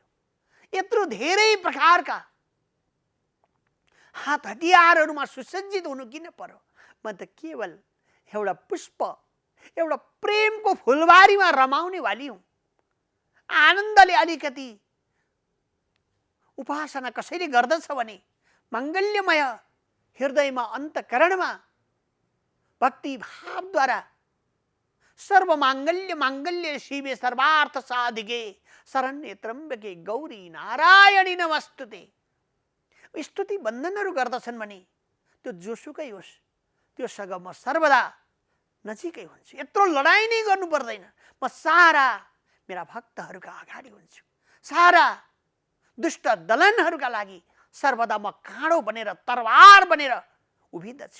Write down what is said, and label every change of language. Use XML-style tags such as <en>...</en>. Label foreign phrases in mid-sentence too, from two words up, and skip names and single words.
<ne>यत्रो धेरै प्रकारका हात हतियारहरूमा सुसज्जित हुनु किन पर्यो? म त केवल एउटा पुष्प, एउटा प्रेमको फुलबारीमा रमाउने वाली हुँ। आनन्दले अलिकति उपासना कसैले गर्दछ भने मङ्गल्यमय हृदयमा अन्तकरणमा भक्ति भावद्वारा</ne> <sa>सर्वमाङ्गल्य माङ्गल्य शिवे सर्वार्थ साधिके शरण्ये त्र्यम्बके गौरी नारायणी नमस्तुते</sa> <ne>स्तुति वन्दनहरू गर्दछन् भने त्यो जोसुकै होस्, त्योसँग म सर्वदा नजिकै हुन्छु। यत्रो लडाइँ नै गर्नु पर्दैन। म सारा मेरा भक्तहरूका अगाडि हुन्छु। सारा दुष्ट दलनहरूका लागि सर्वदा म काँडो बनेर, तरवार बनेर उभिन्दछु।</ne>